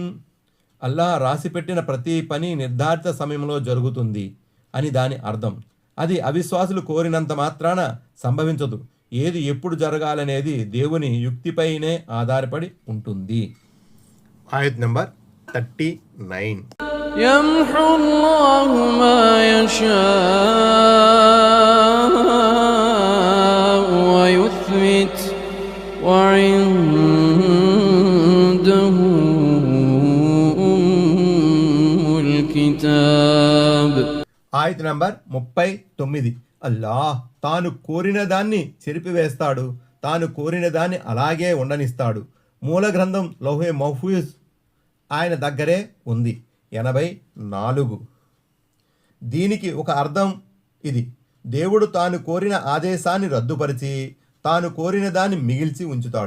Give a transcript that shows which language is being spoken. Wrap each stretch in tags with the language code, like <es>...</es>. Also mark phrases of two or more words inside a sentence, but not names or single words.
<te>అల్లాహ్ రాసిపెట్టిన ప్రతి పని నిర్ధారిత సమయంలో జరుగుతుంది అని దాని అర్థం. అది అవిశ్వాసులు కోరినంత మాత్రాన సంభవించదు. ఏది ఎప్పుడు జరగాలనేది దేవుని యుక్తిపైనే ఆధారపడి ఉంటుంది. ఆయత్ నంబర్ 39.</te> <ar>يمحو الله ما يشاء ويثبت وعنده أم الكتاب.</ar> <te>ఆయత్ నంబర్ 39. అల్లాహ్ తాను కోరిన దాన్ని చెరిపివేస్తాడు. తాను కోరిన దాన్ని అలాగే ఉండనిస్తాడు. మూల గ్రంథం లౌహే మహ్ఫూజ్ ఆయన దగ్గరే ఉంది. 84. దీనికి ఒక అర్థం ఇది: దేవుడు తాను కోరిన ఆదేశాన్ని రద్దుపరిచి తాను కోరిన దాన్ని మిగిల్చి ఉంచుతాడు.</te>